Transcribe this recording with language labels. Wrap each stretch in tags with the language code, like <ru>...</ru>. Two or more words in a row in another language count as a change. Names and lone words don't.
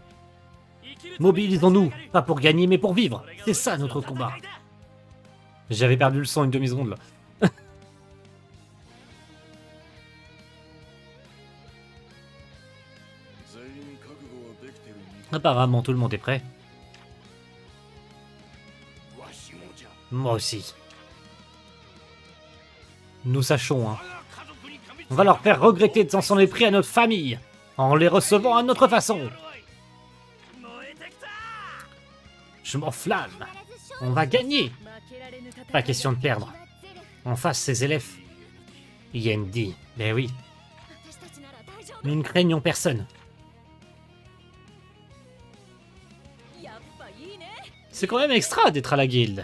<fr>Mobilisons-nous, pas pour gagner, mais pour vivre. C'est ça notre combat. J'avais perdu le son une demi-seconde, là. Apparemment, tout le monde est prêt.</fr> <ja>わしもじゃ</ja> <fr>Moi aussi. Nous sachons, hein.</fr> <ja>我が家族に噛みつ</ja> <fr>On va leur faire regretter de s'en s'en est pris à notre famille, en les recevant à notre façon.</fr> <ja>燃えてきた</ja> <fr>Je m'enflamme. On va gagner. Pas question de perdre. En face, ces élèves. Yendi. Ben oui. Nous ne craignons personne. C'est quand même extra d'être à la guilde.</fr>